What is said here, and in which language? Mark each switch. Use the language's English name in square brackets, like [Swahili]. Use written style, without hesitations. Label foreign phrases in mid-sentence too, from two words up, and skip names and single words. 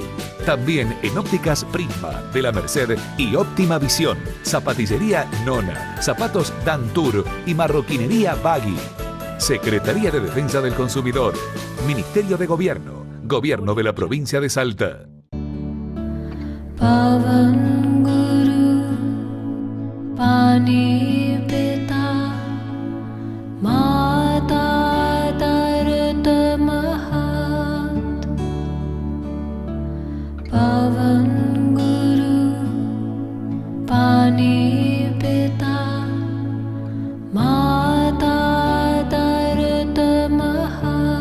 [Spanish] También en Ópticas Prisma de la Merced y Óptima Visión. Zapatillería Nona, Zapatos Dantur y Marroquinería Bagui. Secretaría de Defensa del Consumidor. Ministerio de Gobierno. Gobierno de la provincia de Salta. [Punjabi] ਪਵਣੁ ਗੁਰੂ ਪਾਣੀ ਪਿਤਾ ਮਾਤਾ ਧਰਤਿ ਮਹਤੁ. ਪਵਣੁ ਗੁਰੂ ਪਾਣੀ ਪਿਤਾ ਮਾਤਾ ਧਰਤਿ ਮਹਤੁ.